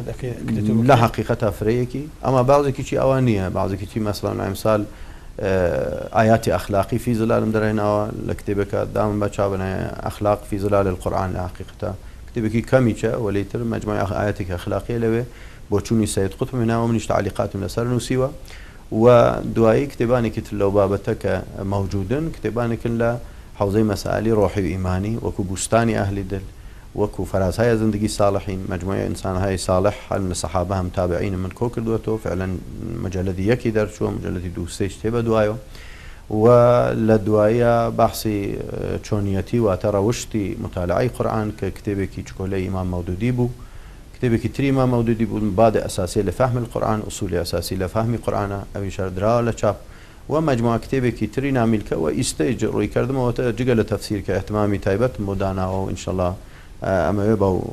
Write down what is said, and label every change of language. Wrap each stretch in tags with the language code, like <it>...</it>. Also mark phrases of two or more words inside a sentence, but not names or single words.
<ckb>لە حقیقەتە فرەیەکی ئەمە بعضێکیی ئەوان نییە بعضێکیی مەسڵان ئەمسال ئاياتی ئەخلاقی فی زلالم دەڕێنەوە لە کتێبەکە دامن بە چاوبنایە ئەخلاق فی زلال القورآن لە حقیقەتە کتێبێکی کەمیچە وەلیتر مەجموعی ئاياتێکی ئەخلاقیە لەوێ بۆ چوونی سید قوتب هێناوە منیش تعلیقاتم لەسەر نووسیوە و دوایی کتێبانێکی تر لەو بابەتە کە مەوجودن کتێبانێکن لە حوزەی مەسائلی ڕۆحی و ئیمانی وەکو بوستانی ئەهلی دل وەکو فەرازهای زندگی صالحین مجموعه ئینسانهای صالح هەل لە سەحابە هەم تابعین من کۆ کردووەتەوە فعلا مجلدی یەکی دەرچووە مجلدی دوو سێش تێبە دوایەوە و لە دوایە بەحسی چۆنیەتی واتە ڕەوشتی مطالعەی قورئان کە کتێبێکی چکۆلەی ئیمام مەودودی بوو کتێبێکی تری ئیمام مەودودی بوو مبادئ ئەساسی لە فهم القورآن ئوسولی ئەساسی لە فهمی قورئانە ئەوی شاردراوە لە چاپ و مجموعە کتێبێکی تری نامیلکە و ئیستەیج ڕووی کردمەوەتە جگە لە تەفسیر کە احتمامی تایبەت بۆ داناوە و ئینشەڵڵا ئەمەوێ بەو</ckb>